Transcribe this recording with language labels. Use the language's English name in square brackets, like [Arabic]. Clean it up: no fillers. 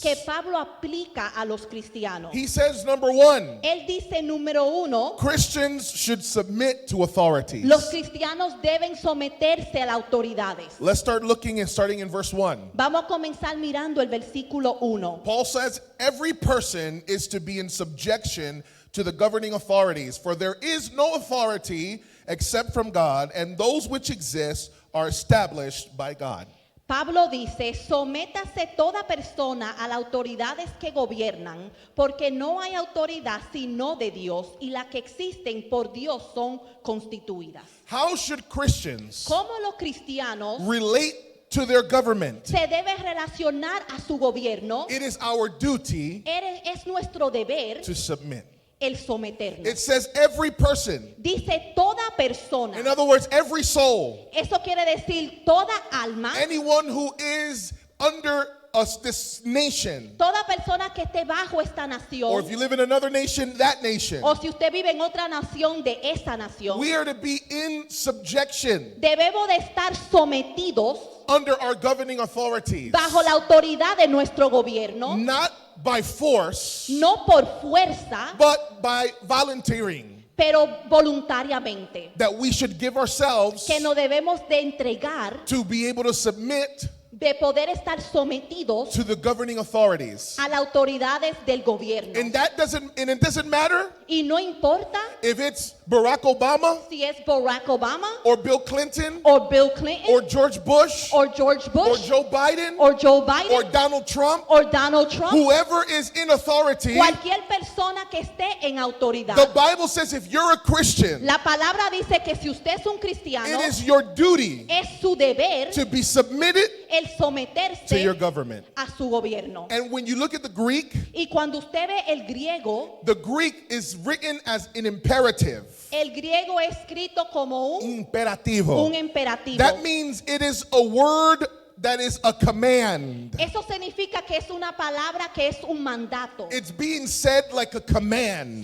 [Spanish] que Pablo aplica a los cristianos. [English] He says, number 1, [Spanish] Él dice, número 1, [English] Christians should submit to authorities. [Spanish] los cristianos deben someterse a las autoridades. [English] Let's start looking and starting in verse 1. [Spanish] Vamos a comenzar mirando el versículo 1. [English] Paul says, every person is to be in subjection to the governing authorities, for there is no authority except from God, and those which exist are established by God. [Spanish] Pablo dice, sométase toda persona a las autoridades que gobiernan, porque no hay autoridad sino de Dios, y las que existen por Dios son constituidas. [English] How should Christians [Spanish] ¿Cómo los cristianos [English] relate to their government? [Spanish] se deben relacionar a su gobierno? [English] It is our duty [Spanish] Es nuestro deber [English] to submit. [Spanish] el someternos. [English] It says every person. [Spanish] Dice toda persona. [English] In other words, every soul. [Spanish] Eso quiere decir toda alma, [English] Anyone who is under us, this nation. [Spanish] toda persona que esté bajo esta [English] Or if [Spanish] nación, [English] you live in another nation, that nation. [Spanish] o si usted vive en otra nación de esa nación, [English] We are to be in subjection [Spanish] debemos de estar sometidos [English] under our governing authorities. [Spanish] bajo la autoridad de nuestro gobierno, [English] Not by force, [Spanish] no por fuerza, [English] but by volunteering. [Spanish] pero voluntariamente. [English] That we should give ourselves [Spanish] Que nos debemos de entregar, [English] to be able to submit [Spanish] de poder estar sometidos [English] to the governing authorities. [Spanish] a las autoridades del gobierno. [English] And it doesn't matter [Spanish] Y no importa [English] if it's Barack Obama [Spanish] si es Barack Obama, [English] or Bill Clinton [Spanish] o Bill Clinton, [English] or George Bush or George or Bush, Joe Biden or Joe Biden, or Donald Trump, or Donald Trump, whoever is in authority. [Spanish] cualquier persona que esté en autoridad. [English] The Bible says if you're a Christian, [Spanish] La palabra dice que si usted es un cristiano, [English] it is your duty [Spanish] es su deber [English] to be submitted [Spanish] el [English] to your [Spanish] someterse [English] government. [Spanish] a su gobierno. [English] And when you look at the Greek, [Spanish] Y cuando usted ve el griego [English] is written as an imperative. [Spanish] es escrito como un Imperativo. imperativo. [English] That means it is a word that is a command. [Spanish] Eso significa que es una palabra que es un mandato. [English] It's being said like a command.